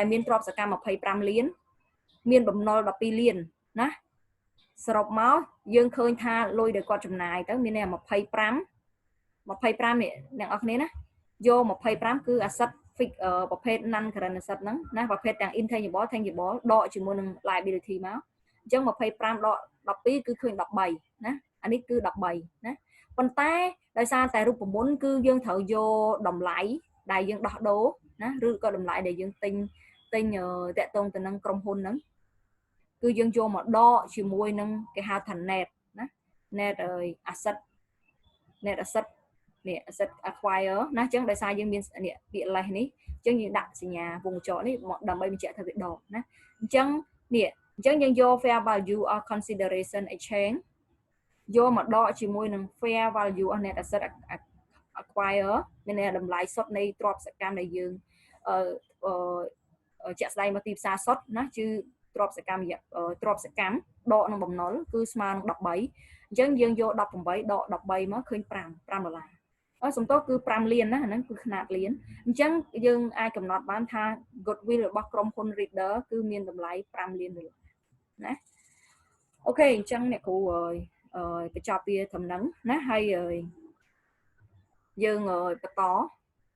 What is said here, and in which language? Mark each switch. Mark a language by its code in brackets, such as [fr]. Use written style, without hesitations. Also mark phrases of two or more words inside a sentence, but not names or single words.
[km] មានទ្រព្យសកម្ម25លានមានបំណុល12លានណាសរុបមកយើងឃើញថាលុយដែលគាត់ចំណាយទៅមាន25នេះអ្នកនរគ្នាណាយក25គឺ [en] asset fix [km] ប្រភេទ [en] non current asset [km] ហ្នឹង ណាប្រភេទទាំង [en] intangible tangible [km] ដកជាមួយនឹង liability មកអញ្ចឹង25ដក12គឺឃើញ13ណាអានេះគឺ13ណាប៉ុន្តែដោយសារតែរូបមន្ត គឺយើងត្រូវយកតម្លៃដែលយើងដោះដូរណាឬក៏តម្លៃដែលយើងទិញតាក់ទងទៅនឹងក្រុមហ៊ុនហ្នឹង គឺយើងយកមកដកជាមួយនឹងគេហៅថា net ណា [en] net asset [km] នេះ [en] asset acquire [km] ណាអញ្ចឹងដោយសារយើងមាននេះពាក្យ less នេះអញ្ចឹងយើងដាក់សញ្ញាវងកញ្ចក់នេះដើម្បីបញ្ជាក់ថាវាដកណាអញ្ចឹងនេះអញ្ចឹងយើងយក [en] fair value of consideration exchange [km] យកមកដកជាមួយនឹង [en] fair value of net asset acquire [km] មានន័យថាតម្លៃសុទ្ធនៃទ្រព្យសកម្មដែលយើង ជាក់ស្ដែងមកទីផ្សារសុទ្ធណាគឺទ្រព្យសកម្មដកនឹងបំណុលគឺស្មើនឹង13អញ្ចឹងយើងយក18ដក13មកឃើញ5ដុល្លារសំទោសគឺ5លានណាហ្នឹងគឺຂະຫນាតលានអញ្ចឹងយើងអាចកំណត់បានថា Goodwill របស់ក្រុមហ៊ុន Reader គឺមានតម្លៃ5លានដុល្លារណាអូខេអញ្ចឹងអ្នកគ្រូបញ្ចប់វាត្រឹមហ្នឹងណាហើយយើងបន្ត